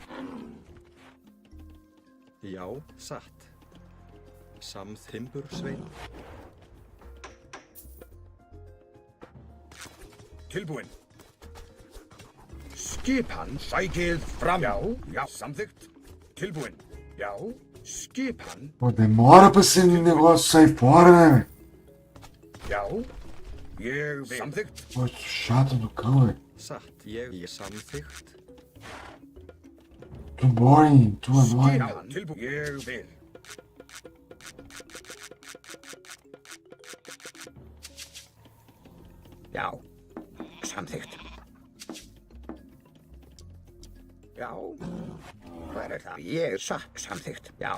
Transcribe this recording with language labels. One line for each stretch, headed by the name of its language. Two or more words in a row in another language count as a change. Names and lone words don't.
Icelandic: Já, satt. Timbursveit. Tilbúinn. Skipan. Sækið fram. Já. Samþykkt. Tilbúinn. Já. Skipan.
Portuguese: Pô, demora pra esse negócio sair fora, né, velho?
Icelandic: Já. Ég vil. Samþykkt.
Portuguese: Pô, chato do cão, velho.
Icelandic: Satt. Ég samþykkt.
English: Too boring, too annoying.
Icelandic: Skipan. Tilbúinn. Ég vil. Já. Samþykkt. Já. Hvað er það? Ég samþykkt. Já.